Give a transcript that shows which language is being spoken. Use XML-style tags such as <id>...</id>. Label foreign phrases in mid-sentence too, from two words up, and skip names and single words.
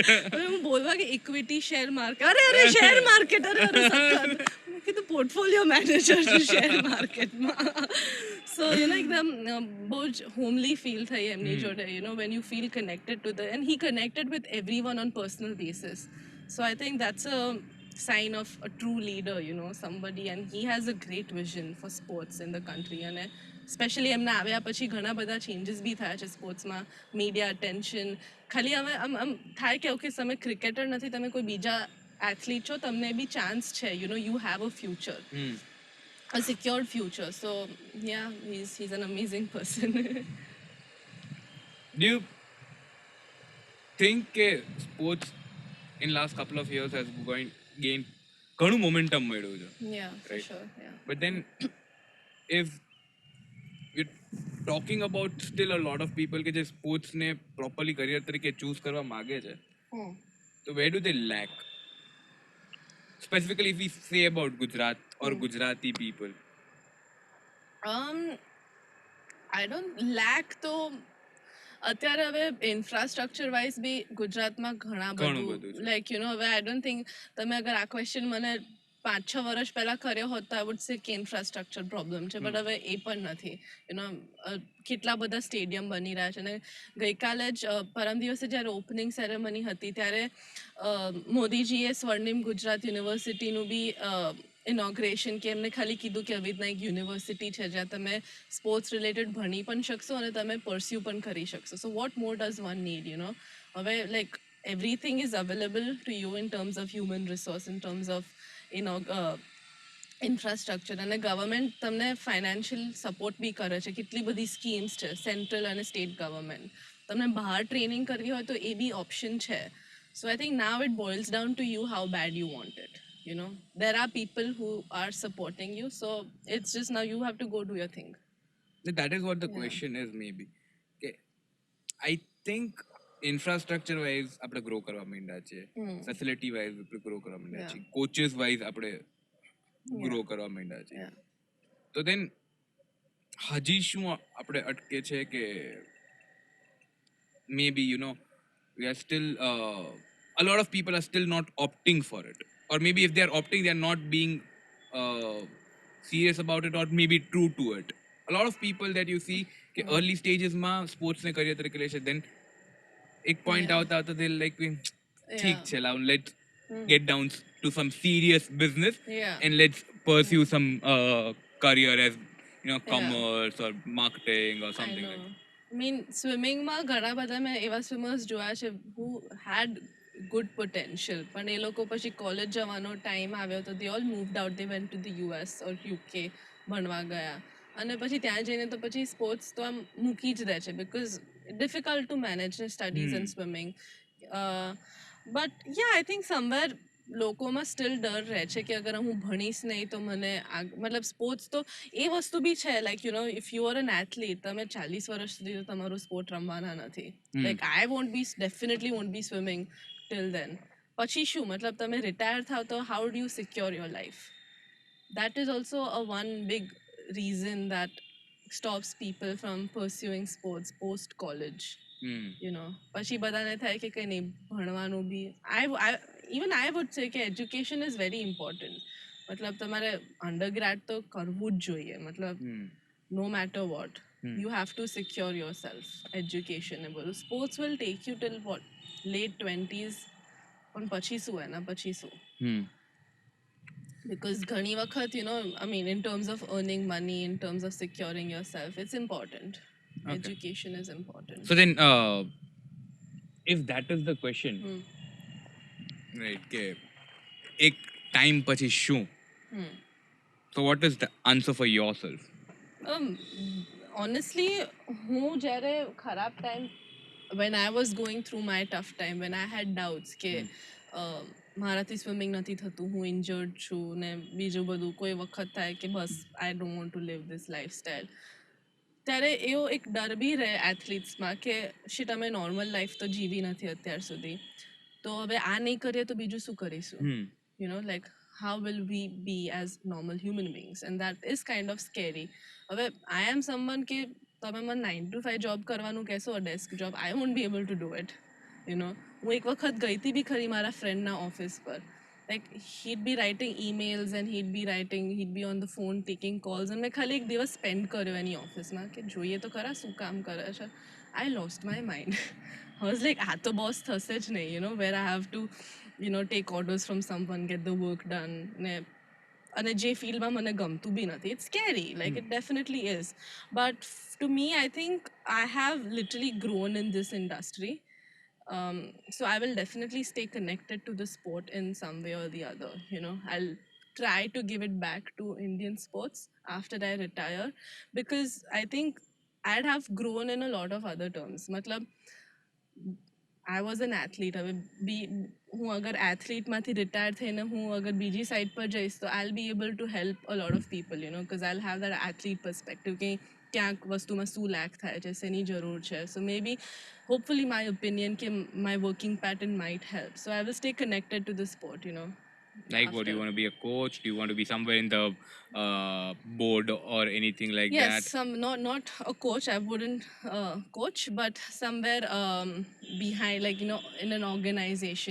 <gu>હવે હું બોલવા કે ઇક્વિટી શેર માર્કેટ અરે શેર માર્કેટ અરે સખત મેં કીધું પોર્ટફોલિયો મેનેજર છે શેર માર્કેટમાં સો એકદમ બહુ જ હોમલી ફીલ થઈ એમની જોડે</gu> <en>when you feel connected to the and he connected with everyone on personal basis so I think that's a sign of a true leader, somebody, and he has a great vision for sports in the country. And especially</en> <gu>એમના આવ્યા પછી ઘણા બધા ચેન્જીસ બી થયા છે સ્પોર્ટ્સમાં</gu> <en>media attention</en> <gu>ખાલી હવે આમ થાય કે ઓકે તમે ક્રિકેટર નથી તમે કોઈ બીજા એથ્લીટ છો તમને બી ચાન્સ છે</gu> <en>you have a future a secured future. So yeah, he's an amazing person. Do you think sports in last couple of years has gained</en> <gu>ઘણું momentum મળ્યું છે</gu> <en>Yeah, for right? sure. Yeah. But then if you're talking about still a lot of people</en> <gu>કે જે</gu> <en>sports ને properly career તરીકે choose</en> <gu>કરવા માંગે છે</gu> <en>so where do they lack specifically if we say about Gujarat or Gujarati people? I don't lack</en> <gu>તો અત્યારે હવે ઇન્ફ્રાસ્ટ્રક્ચર વાઇઝ બી ગુજરાતમાં ઘણા બધું લાઈક હવે</gu> <en>I don't think</en> <gu>તમે અગર આ ક્વેશ્ચન મને 5-6 વર્ષ પહેલા કર્યો હોત તો</gu> <en>I would say</en> <gu>કે</gu> <en>infrastructure problem</en> <gu>છે બટ હવે એ પણ નથી કેટલા બધા સ્ટેડિયમ બની રહ્યા છે અને ગઈકાલે જ પરમ દિવસે જ્યારે</gu> <en>opening ceremony</en> <gu>હતી ત્યારે મોદીજીએ સ્વર્ણિમ ગુજરાત યુનિવર્સિટીનું બી ઇનોગ્રેશન કે એમને ખાલી કીધું કે આવી રીતના એક યુનિવર્સિટી છે જ્યાં તમે સ્પોર્ટ્સ રિલેટેડ ભણી પણ શકશો અને તમે પરસ્યુ પણ કરી શકશો</gu> <en>so what more does one need</en> <gu>હવે લાઈક</gu> <en>everything is available to you in terms of human resource, in terms of</en> <gu>ઇન્ફ્રાસ્ટ્રક્ચર અને ગવર્મેન્ટ તમને ફાઇનાન્શિયલ સપોર્ટ બી કરે છે કેટલી બધી સ્કીમ્સ છે સેન્ટ્રલ અને સ્ટેટ ગવર્મેન્ટ તમને બહાર ટ્રેનિંગ કરવી હોય તો એ બી ઓપ્શન છે</gu> <en>so I think now it boils down to you how bad you want it there are people who are supporting you so it's just now you have to go do your thing. That is what the question is maybe</en> <gu>કે</gu> <en>I think infrastructure wise</en> <gu>આપણે ગ્રો કરવા માંડ્યા છે</gu> <en>facility wise</en> <gu>આપણે ગ્રો કરવા માંડ્યા છે</gu> <en>coaches wise</en> <gu>આપણે ગ્રો કરવા માંડ્યા છે તો દેન હજી શું આપણે અટકે છે કે</gu> <en>maybe we are still a lot of people are still not opting for it or maybe if they are opting they are not being serious about it or maybe true to it. A lot of people that you see કે early stages માં sports ને career</en> <gu>તરીકે લે છે</gu> <en>then</en> <gu>એક point આવતા</gu> <en>they like</en> <gu>ઠીક છે</gu> <en>let's get down to some serious business and let's pursue some career as commerce or marketing or something like that. I mean</en> <gu>સ્વિમિંગમાં ઘણા બધા મેં એવા સ્વિમર્સ જોયા છે</gu> <en>who had good potential</en> <gu>પણ એ લોકો પછી કોલેજ જવાનો ટાઈમ આવ્યો તો</gu> <en>they all moved out they went to the US or UK</en> <gu>ભણવા ગયા અને પછી ત્યાં જઈને તો પછી સ્પોર્ટ્સ તો આમ મૂકી જ દે છે</gu> <en>because difficult to manage studies and swimming but ya I think somewhere</en> <gu>લોકોમાં સ્ટીલ ડર રહે છે કે અગર હું ભણીશ નહીં તો મને મતલબ સ્પોર્ટ્સ તો એ વસ્તુ બી છે લાઈક</gu> <en>if you are an athlete</en> <gu>તમે 40 વર્ષ સુધી તો તમારું સ્પોર્ટ રમવાના નથી</gu> <en>like I won't be definitely won't be swimming till then</en> <gu>પછી શું મતલબ તમે રિટાયર થાવ તો</gu> <en>how do you secure your life that is also a one big reason that stops people from pursuing sports post college.</en> <gu>પછી બધાને થાય કે કઈ નહીં ભણવાનું બી</gu> <en>even I would say કે education is very important મતલબ</en> <gu>તમારે અંડરગ્રેડ તો કરવું જ જોઈએ મતલબ</gu> <en>no matter what you have to secure yourself education</en> <gu>ને બધું</gu> <en>sports will take you till what late 20s</en> <gu>પણ પછી શું એના પછી શું</gu> <en>because</en> <gu>ઘણી વખત</gu> <en>I mean in terms of earning money in terms of securing yourself it's important. Education is important. So then if that is the question right</en> <gu>કે એક ટાઈમ પછી શું</gu> <en>so what is the answer for yourself?</en> <gu>Honestly હું જ્યારે ખરાબ ટાઈમ</gu> <en>when I was going through my tough time when I had doubts</en> <gu>કે મારાથી સ્વિમિંગ નથી થતું હું ઇન્જર્ડ છું ને બીજું બધું કોઈ વખત થાય કે બસ</gu> <en>I don't want to live this lifestyle</en> <gu>ત્યારે એવો એક ડર બી રહે એથ્લીટ્સમાં કે શીટ અમે નોર્મલ લાઈફ તો જીવી નથી અત્યાર સુધી, તો હવે આ નહીં કરીએ તો બીજું શું કરીશું,</gu> <en>you know, like how will we be as normal human beings, and that is kind of scary.</en> <gu>હવે</gu> <en>I am someone</en> <gu>કે તમે મને 9 to 5 જોબ કરવાનું કહેશો,</gu> <en>desk job, I won't be able to do it, you know.</en> <gu>હું એક વખત ગઈ હતી બી ખરી મારા ફ્રેન્ડના ઓફિસ પર,</gu> <en>like he'd be writing emails and he'd be on the phone taking calls, and</en> <gu>મેં ખાલી એક દિવસ સ્પેન્ડ કર્યો એની ઓફિસમાં કે જોઈએ તો ખરા શું કામ કરે છે.</gu> <en>I lost my mind. I was like,</en> <gu>આ તો બોસ થશે જ નહીં,</gu> <en>you know, where I have to, you know, take orders from someone, get the work done,</en> <gu>ને અને જે ફિલ્ડમાં મને ગમતું બી નથી.</gu> <en>It's scary, like it definitely is, but to me I think I have literally grown in this industry. So I will definitely stay connected to the sport in some way or the other, you know. I'll try to give it back to Indian sports after I retire, because I think I'd have grown in a lot of other terms. Matlab, I was an athlete.</en> <gu>હવે હું અગર એથ્લીટમાંથી રિટાયર થઈને હું અગર બીજી સાઈડ પર જઈશ તો</gu> <en>I'll be able to help a lot of people, you know, because I'll have that athlete perspective</en> <gu>કે ક્યાંક વસ્તુમાં શું લેક થાય છે, શેની જરૂર છે.</gu> <en>So maybe, hopefully my opinion કે my working pattern might help. So I will stay connected to the sport, you know. Like, what, do you want to be a coach? Do you want to be somewhere in the board or anything like Yes, that? not a coach. I wouldn't coach, but somewhere behind, like, you know, in an organization.</en>